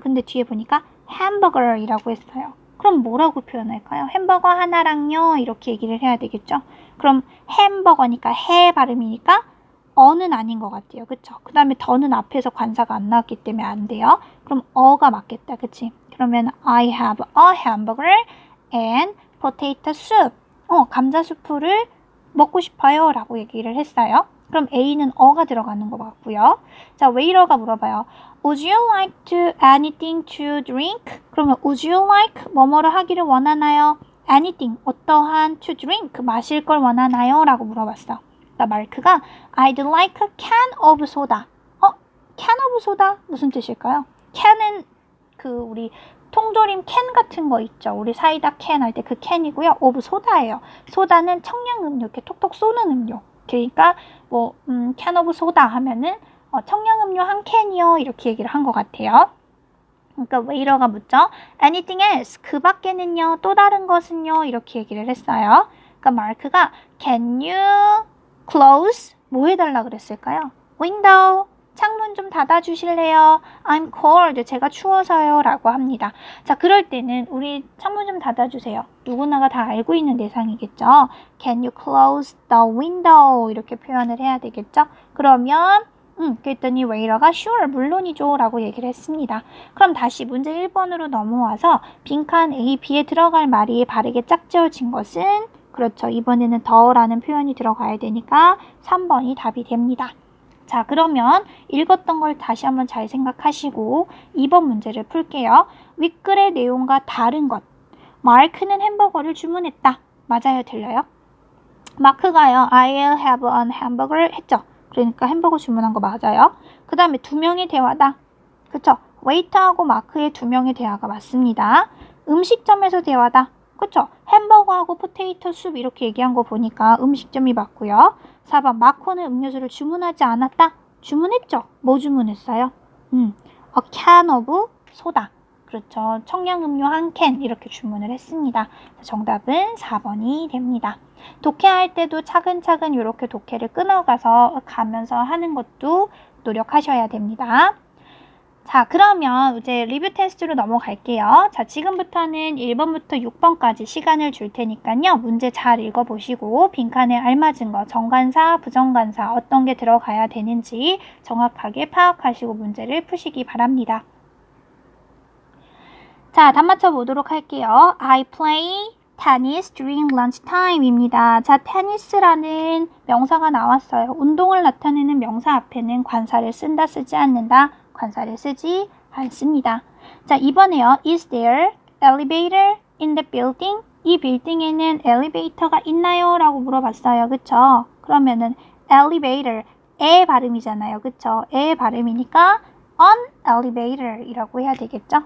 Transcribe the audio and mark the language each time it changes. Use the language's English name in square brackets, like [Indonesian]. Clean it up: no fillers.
[Korean] 근데 뒤에 보니까 hamburger이라고 했어요. 그럼 뭐라고 표현할까요? 햄버거 하나랑요. 이렇게 얘기를 해야 되겠죠? 그럼 햄버거니까 해 발음이니까 어는 아닌 것 같아요. 그쵸? 그 다음에 더는 앞에서 관사가 안 나왔기 때문에 안 돼요. 그럼 어가 맞겠다. 그치? [English] 그러면 I have a hamburger and potato soup. [Korean] 감자 수프를 먹고 싶어요. 라고 얘기를 했어요. 그럼 A는 어가 들어가는 것 같고요. 자, 웨이터가 물어봐요. [English] Would you like to anything to drink? [Korean] 그러면 [English] would you like [Korean] 뭐뭐를 하기를 원하나요? anything 어떠한 to drink 마실 걸 원하나요? 라고 물어봤어. [English] 마크가 I'd like a can of soda. can of soda [Korean] 무슨 뜻일까요? can은 그 우리 통조림 캔 같은 거 있죠. 우리 사이다 캔 할 때 그 캔이고요. of soda예요. 소다는 청량음료 이렇게 톡톡 쏘는 음료. 그러니까 뭐 can of soda 하면은 청량음료 한 캔이요 이렇게 얘기를 한 것 같아요. 그러니까 웨이터가 묻죠. [English] Anything else? [Korean] 그 밖에는요. 또 다른 것은요. 이렇게 얘기를 했어요. [English] 그러니까 마크가 Can you close? [Korean] 뭐 해달라 그랬을까요? window. 창문 좀 닫아주실래요? [English] I'm cold. [Korean] 제가 추워서요. 라고 합니다. 자, 그럴 때는 우리 창문 좀 닫아주세요. 누구나가 다 알고 있는 대상이겠죠. [English] Can you close the window? [Korean] 이렇게 표현을 해야 되겠죠. 그러면 그랬더니 웨이터가 sure, 물론이죠. 라고 얘기를 했습니다. 그럼 다시 문제 1번으로 넘어와서 빈칸 A, B에 들어갈 말이 바르게 짝지어진 것은 그렇죠. 이번에는 더라는 표현이 들어가야 되니까 3번이 답이 됩니다. 자, 그러면 읽었던 걸 다시 한번 잘 생각하시고 2번 문제를 풀게요. 윗글의 내용과 다른 것. 마크는 햄버거를 주문했다. 맞아요? 들려요? 마크가요. [English] I'll have an hamburger 했죠. [Korean] 그러니까 햄버거 주문한 거 맞아요. 그 다음에 두 명의 대화다. 그쵸? 웨이터하고 마크의 두 명의 대화가 맞습니다. 음식점에서 대화다. 그쵸? 햄버거하고 포테이토 숲 이렇게 얘기한 거 보니까 음식점이 맞고요. 4번 마코는 음료수를 주문하지 않았다. 주문했죠? 뭐 주문했어요? [English] a can of soda. [Korean] 그렇죠. 청량음료 한 캔 이렇게 주문을 했습니다. 정답은 4번이 됩니다. 독해할 때도 차근차근 이렇게 독해를 끊어가서 가면서 하는 것도 노력하셔야 됩니다. 자, 그러면 이제 리뷰 테스트로 넘어갈게요. 자, 지금부터는 1번부터 6번까지 시간을 줄 테니까요. 문제 잘 읽어보시고 빈칸에 알맞은 거, 정관사, 부정관사 어떤 게 들어가야 되는지 정확하게 파악하시고 문제를 푸시기 바랍니다. 자, 답 맞춰보도록 할게요. [English] I play tennis during lunchtime 입니다. [Korean] 자, 테니스라는 명사가 나왔어요. 운동을 나타내는 명사 앞에는 관사를 쓴다, 쓰지 않는다. 관사를 쓰지 않습니다. 자, 이번에요. [English] Is there elevator in the building? [Korean] 이 빌딩에는 엘리베이터가 있나요? 라고 물어봤어요. 그쵸? 그러면은 elevator, 의 발음이잖아요. 그쵸? 의 발음이니까 [English] on elevator [Korean] 이라고 해야 되겠죠?